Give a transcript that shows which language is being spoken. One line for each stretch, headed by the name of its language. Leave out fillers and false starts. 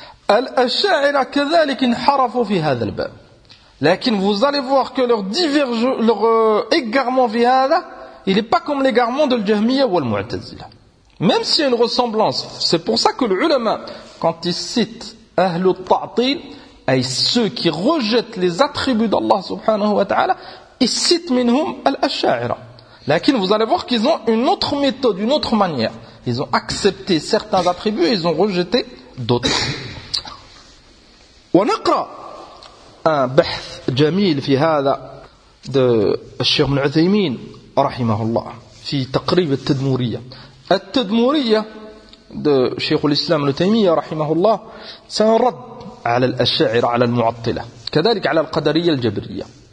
Arabic: الأشاعرة كذلك انحرفوا في هذا الباب.
French: لكن vous allez voir que leur diverge leur égarement
Arabic: في هذا,
French: il est pas comme l'égarement de l'Jahmiya ou al-Mu'tazila. Même s'il y a une ressemblance, c'est pour ça que l'ulama quand ils citent
Arabic: أهل التعطيل,
French: أي ceux qui rejettent les attributs d'Allah subhanahu wa ta'ala, ils citent
Arabic: منهم الأشاعرة.
French: لكن vous allez voir qu'ils ont une autre méthode, une autre manière. Ils ont accepté certains attributs et ils ont rejeté d'autres.
Arabic: ونقرأ un بحث جميل في هذا de الشيخ ابن عثيمين رحمه الله في تقريب التدمورية. التدمورية de شيخ الإسلام ابن تيمية رحمه الله سنرد على الأشاعرة على المعطلة كذلك على القدرية الجبرية.